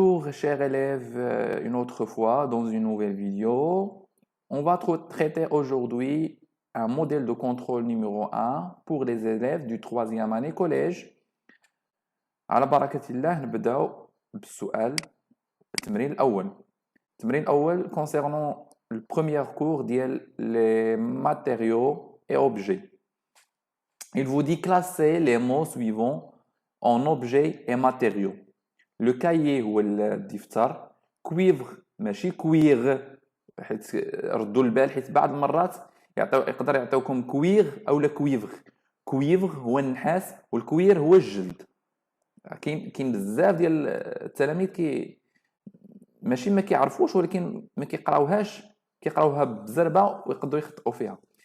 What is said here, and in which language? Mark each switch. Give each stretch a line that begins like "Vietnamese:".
French: chers élèves, une autre fois dans une nouvelle vidéo. On va traiter aujourd'hui un modèle de contrôle numéro 1 pour les élèves du 3e année collège.
Arabic: على بركة الله نبداو بالسؤال التمرين الأول. التمرين الأول
French: concernant le premier cours ديال les matériaux et objets. Il vous dit classer les mots suivants en objets et matériaux. Le cahier
Arabic: هو الدفتر كويفغ ماشي كويغ حيت ردوا البال حيت بعض المرات يقدر يعطيوكم كويغ او لا كويفغ. كويفغ هو النحاس والكوير هو الجلد. كاين بزاف ديال التلاميذ ماشي ما كيعرفوش ولكن ما كيقراوهاش كيقراوها بزربه ويقدروا يخطئوا فيها.